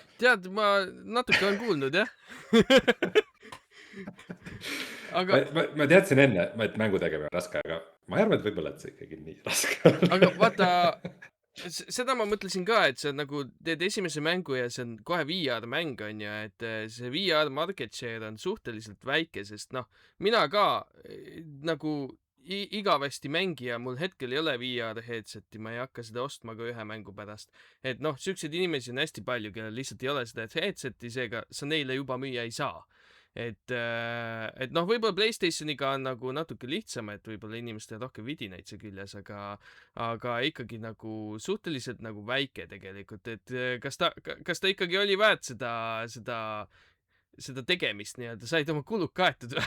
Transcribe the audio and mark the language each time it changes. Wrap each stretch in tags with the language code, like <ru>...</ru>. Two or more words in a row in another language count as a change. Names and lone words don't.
<et>Tead, ma natuke olen kuulnud, jah. Aga ma teadsin enne, et mängu tegemine on raske, aga ma ei arva, et võib-olla, et see ikkagi nii raske on. Aga vaata, seda ma mõtlesin ka, et sa nagu teed esimese mängu ja see on kohe VR mäng on ju, et see VR</et> <en>market share</en> <et>on suhteliselt väike, sest noh, mina ka nagu igavesti mängija, mul hetkel ei ole VR headseti, ma ei hakka seda ostma ka ühe mängu pärast. Et noh, siukseid inimesi on hästi palju, kellel lihtsalt ei ole seda headseti, seega sa neile juba müüa ei saa. Et noh, võib-olla PlayStationiga on nagu natuke lihtsam, et võib-olla inimestel rohkem vidinaid see küljes, aga ikkagi nagu suhteliselt nagu väike tegelikult, et kas ta ikkagi oli väärt seda tegemist nii-öelda, said oma kulud kaetud või?</et>